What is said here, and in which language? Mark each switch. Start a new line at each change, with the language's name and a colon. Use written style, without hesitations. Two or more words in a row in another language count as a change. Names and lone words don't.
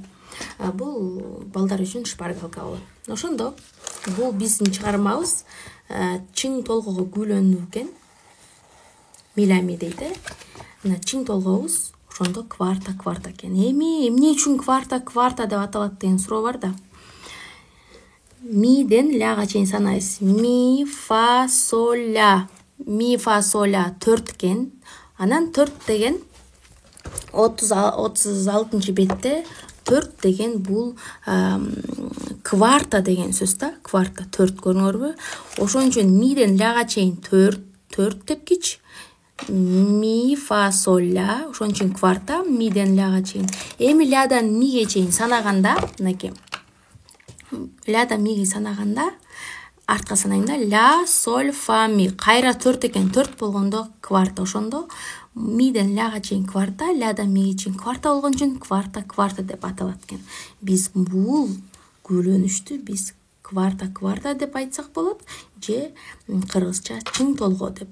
Kyrgyz: Бул балдар үчүн шпаргалка болот. Ошондо бул биздин чыгармабыз чың толгого күлөнүү экен. Милями дейт. Мына чың толгобуз ошондо кварта экен. Эми эмне үчүн кварта деп аталат деген суроо бар да. Миден ляга чейин санайсыз. Ми, фа, соль, ля. Ми, фа, соль, ля 4 экен. Анан 4 деген 36-бетте 4 деген бул кварта деген сөз да. Кварта 4 көрүңөрбү? Ошон үчүн миден ляга чейин 4 тепкич, ми, фа, соль, ля, ошон үчүн кварта, миден ляга чейин. Эми лядан миге чейин санаганда, мынакей. Лядан миге санаганда, артка санайм да. Ля, соль, фа, ми. Кайра 4 экен. 4 болгондо кварта. Ошондо миден ляга чейин кварта, лядан миге чейин кварта болгон үчүн кварта деп аталат экен. Биз бул гүлөнүштү биз кварта деп айтсак болот, же кыргызча чың толгоо деп.